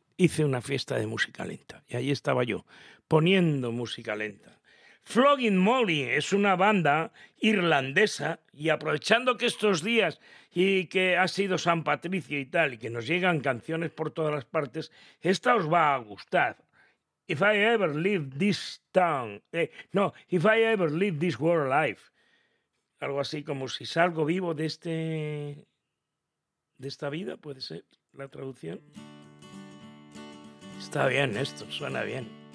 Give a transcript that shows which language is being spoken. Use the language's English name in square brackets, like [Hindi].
[Spanish] Hice una fiesta de música lenta. Y ahí estaba yo, poniendo música lenta. Flogging Molly es una banda irlandesa. Y aprovechando que estos días, y que ha sido San Patricio y tal, y que nos llegan canciones por todas las partes, esta os va a gustar. [English] If I ever leave this town... If I ever leave this world alive... [Spanish] Algo así como si salgo vivo de este... de esta vida, puede ser la traducción. Está bien esto, suena bien.